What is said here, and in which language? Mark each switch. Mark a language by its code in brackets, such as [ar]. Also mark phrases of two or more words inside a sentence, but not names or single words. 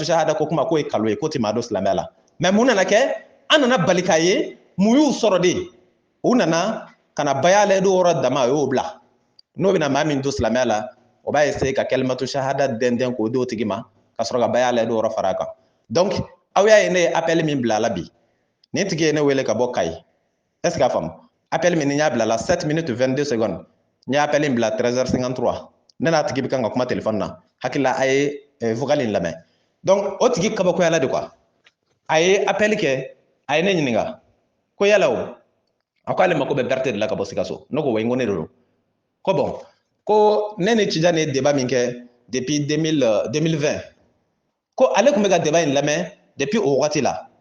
[bm] shahada ko kuma k'o ye kalo ye k'o tɛ maa don silamɛya la mais mun nana kɛ an nana bali k'a ye mun y'u sɔrɔ de u nana ka na baya layidu wɔɔrɔ dama o y'o bila n'o bɛna maa min don silamɛya la o b'a essayer ka kalimatu shahada dɛndɛn k'o di o tigi ma ka sɔrɔ ka baya layidu wɔɔrɔ fara a kan donc aw y'a ye ne ye appel min bila a la bi nin tigi ye ne wele ka bɔ Kayi [fr] est ce que [bm] a faamu appel min ni n y'a bila la [fr] 7 minutes 22 secondes [bm] n ye appel in bila 13h53 ne n'a tigi bɛ kan ka kuma téléphone na hakilila a ye vocal in lamɛn donc o tigi kabakoyala de quoi a ye appel kɛ a ye ne ɲininka ko yala o a ko ale mako bɛ Berete de la ka bɔ Sikaso ne ko wa n ko ne de don ko bon ko ne ni Tijani ye débat min kɛ depuis 2020 ko ale tun bɛ ka débat in lamɛn depuis o wagati la